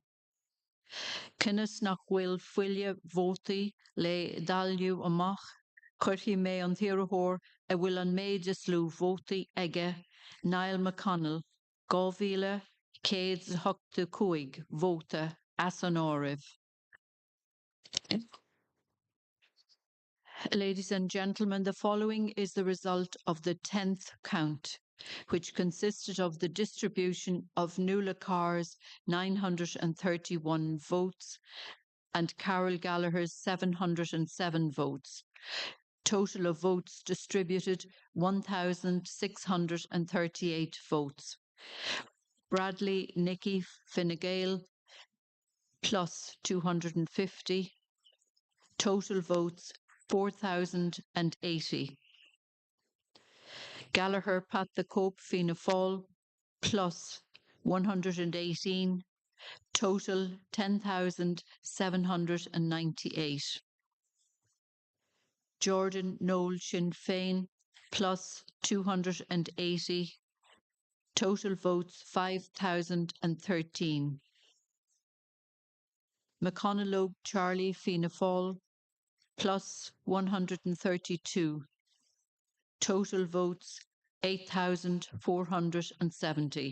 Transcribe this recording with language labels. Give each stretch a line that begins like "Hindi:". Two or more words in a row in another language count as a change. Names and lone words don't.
Irish: Cinnis nach bhfuil fuille vótaí le dailliú amach, chuirfí mé an iarrthóir a bhfuil an méid is lú vótaí aige Niall McConnell 2,185 vóta as an áireamh.
English: Ladies and gentlemen, the following is the result of the 10th count, which consisted of the distribution of Nuala Carr's 931 votes and Carol Gallagher's 707 votes. Total of votes distributed 1,638 votes. Bradley Nicky Fine Gael plus 250. Total votes 4,080. Gallagher Pat the Cope Fianna Fáil plus 118. Total 10,798. Jordan Noel Sinn Féin plus 280. Total votes 5,013. McConnell Charlie Fianna Fáil plus 132. Total votes 8,470.